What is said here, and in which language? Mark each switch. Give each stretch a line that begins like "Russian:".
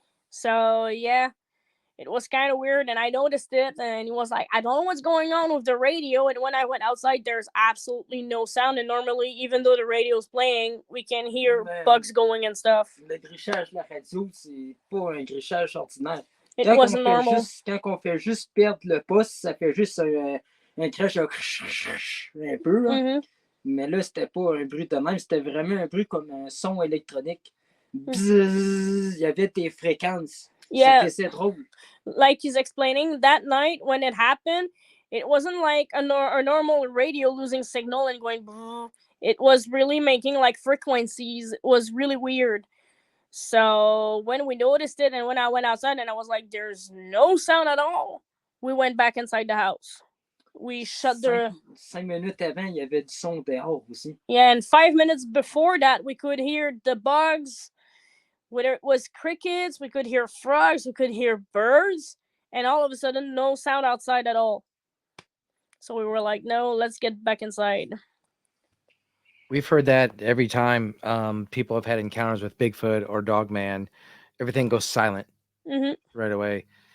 English: So yeah, it was kind of weird, and I noticed it, and he was like, I don't know what's going on with the radio. And when I went outside, there's absolutely no sound, and normally, even though the radio's playing, we can hear bugs going and stuff.
French: Le grichage de la radio, c'est pas un grichage ordinaire.
English: It
French: Quand
English: wasn't normal.
French: quand on fait juste perdre le poste, ça fait juste un crash un peu. Là. Mm-hmm. Mais là, c'était pas un bruit de même, c'était vraiment un bruit comme un son électronique. Mm. Bzzz, il y avait des fréquences.
English: Yeah.
French: C'est drôle.
English: Like he's explaining, that night when it happened, it wasn't like a normal radio losing signal and going. It was really making like frequencies. It was really weird. So when we noticed it and when I went outside and I was like, there's no sound at all, we went back inside the house. We shut the...
French: 5 minutes avant, il y avait du son dehors aussi.
English: Yeah, and 5 minutes before that, we could hear the bugs. Whether it was crickets, we could hear frogs, we could hear birds, and all of a sudden, no sound outside at all. So we were like, no, let's get back inside. We've heard that every time people have had encounters with Bigfoot or Dogman, everything goes silent right away.